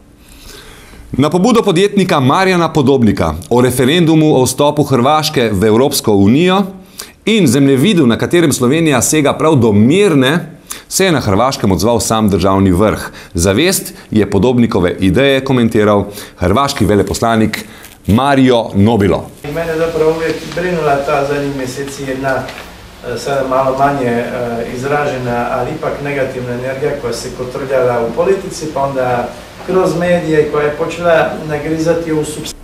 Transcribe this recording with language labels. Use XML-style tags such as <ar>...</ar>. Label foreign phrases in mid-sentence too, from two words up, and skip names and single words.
<sl>Na pobudo podjetnika Marjana Podobnika o referendumu o vstopu Hrvaške v Evropsko unijo in zemljevidu, na katerem Slovenija sega prav do Mirne, se je na Hrvaškem odzval sam državni vrh. Za Vest je Podobnikove ideje komentiral hrvaški veleposlanik Mario Nobilo.</sl> <hr>Mene zapravo uvijek brinula ta zadnjih mjeseci jedna sada malo manje izražena, ali ipak negativna energija koja se kotrljala u politici, pa onda kroz medije koja je počela nagrizati ovu substanciju.</hr>